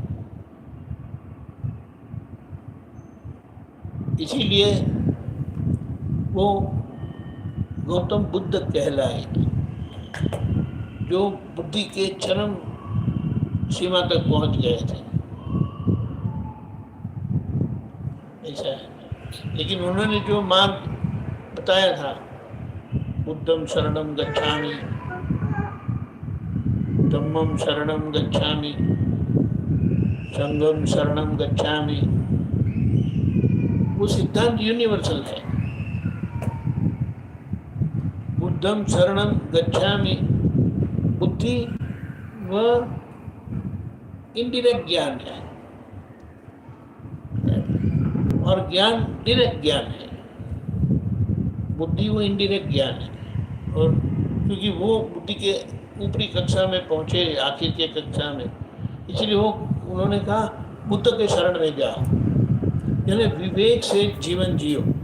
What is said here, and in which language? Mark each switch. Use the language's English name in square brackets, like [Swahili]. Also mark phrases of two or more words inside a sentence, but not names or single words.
[Hindi] इसीलिए वो गौतम बुद्ध कहलाए, जो बुद्धि के चरम सीमा तक पहुंच गए थे। ऐसा है। लेकिन उन्होंने जो मार्ग बताया था, [Pali] बुद्धम शरणम गच्छामि, धम्मम शरणम गच्छामि, संघम शरणम गच्छामि, [Hindi] वो सिद्धांत यूनिवर्सल है। [Pali] बुद्धम शरणम गच्छामि, [Hindi] बुद्धि व इनडायरेक्ट ज्ञान है और ज्ञान डायरेक्ट ज्ञान है। बुद्धि वो इनडायरेक्ट ज्ञान है, और क्योंकि वो बुद्धि के ऊपरी कक्षा में पहुंचे, आखिर के कक्षा में, इसलिए वो उन्होंने कहा बुद्ध के शरण में जाओ, यानी विवेक से जीवन जियो।